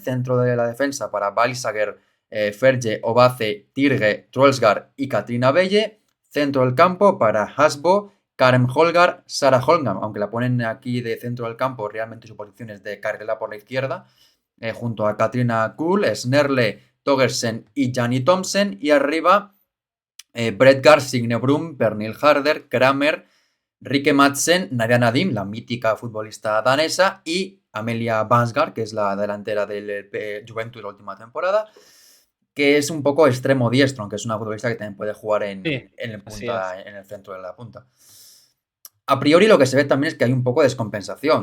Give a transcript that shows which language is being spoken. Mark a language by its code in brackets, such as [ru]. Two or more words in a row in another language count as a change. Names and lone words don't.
[es] Centro de la defensa para Balsager, Ferge, Obace, Tirge, Troelsgaard y Katrina Belle. Centro del campo para Hasbo, Karen Holgar, Sarah Holmgren, aunque la ponen aquí de centro del campo, realmente su posición es de carrera por la izquierda. Junto a Katrina Kuhl, Snerle, Togersen y Janny Thompson. Y arriba Bredgar, Signe Brum, Pernille Harder, Kramer, Rikke Madsen, Nadia Nadim, la mítica futbolista danesa, y Amelia Vansgaard, que es la delantera del Juventus de la última temporada, que es un poco extremo diestro, aunque es una futbolista que también puede jugar en el centro de la punta. A priori lo que se ve también es que hay un poco de descompensación.